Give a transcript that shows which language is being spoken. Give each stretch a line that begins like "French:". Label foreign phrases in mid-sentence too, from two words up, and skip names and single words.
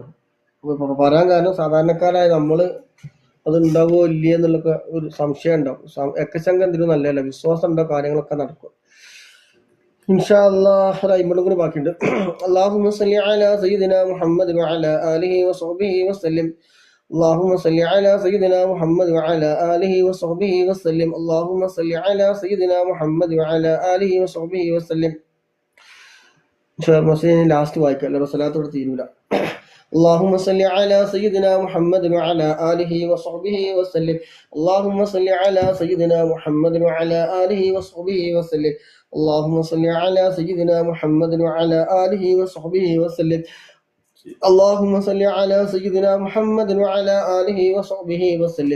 Malayalam: പറയാൻ കാരണം സാധാരണക്കാരായ നമ്മൾ അത് ഉണ്ടാവുമോ ഇല്ലേ എന്നുള്ളൊക്കെ ഒരു സംശയം ഉണ്ടാവും. എക്കശങ്ക എന്തിനും നല്ലതല്ല, വിശ്വാസം ഉണ്ടോ കാര്യങ്ങളൊക്കെ നടക്കും.
Arabic: إن شاء الله
Malayalam: ഒരു 50 കൂടി ബാക്കിയുണ്ട്.
Arabic: اللهم صل على سيدنا محمد وعلى آله وصحبه وسلم. اللهم صل على سيدنا محمد وعلى آله وصحبه وسلم. اللهم صل على سيدنا محمد وعلى آله وصحبه وسلم.
Malayalam: ലാസ്റ്റ് വായിക്കാം, അല്ല സ്വലാത്തോടെ തീരൂല.
Arabic: اللهم صل على سيدنا محمد وعلى آله وصحبه وسلم. اللهم صل على سيدنا محمد وعلى آله وصحبه وسلم. اللهم صل على سيدنا محمد وعلى آله وصحبه وسلم. اللهم صل على سيدنا محمد وعلى آله وصحبه وسلم.